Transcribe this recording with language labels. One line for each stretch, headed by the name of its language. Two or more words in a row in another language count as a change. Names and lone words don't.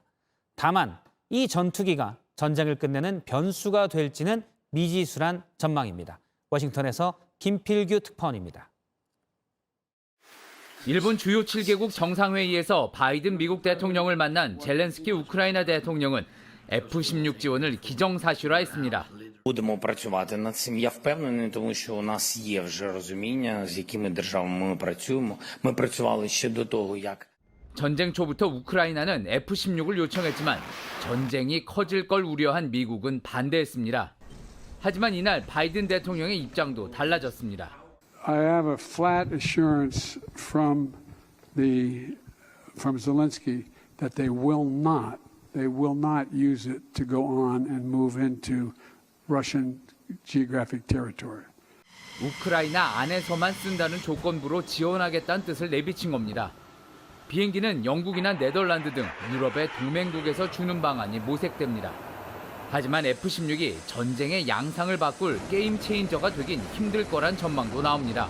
Korean: 다만 이 전투기가 전쟁을 끝내는 변수가 될지는 미지수란 전망입니다. 워싱턴에서 김필규 특파원입니다. 일본 주요 7개국 정상회의에서 바이든 미국 대통령을 만난 젤렌스키 우크라이나 대통령은 F-16 지원을 기정사실화했습니다.
Ukrainian: Будемо працювати над цим. Я впевнений, тому що у нас є вже розуміння, з якими державами ми працюємо. Ми працювали ще до того, як
Korean: 전쟁 초부터 우크라이나는 F-16을 요청했지만 전쟁이 커질 걸 우려한 미국은 반대했습니다. 하지만 이날 바이든 대통령의 입장도 달라졌습니다.
English: I have a flat assurance from Zelensky that they will not use it to go on and move into Russian geographic territory.
Korean: 우크라이나 안에서만 쓴다는 조건부로 지원하겠다는 뜻을 내비친 겁니다. 비행기는 영국이나 네덜란드 등 유럽의 동맹국에서 주는 방안이 모색됩니다. 하지만 F-16이 전쟁의 양상을 바꿀 게임 체인저가 되긴 힘들 거란 전망도 나옵니다.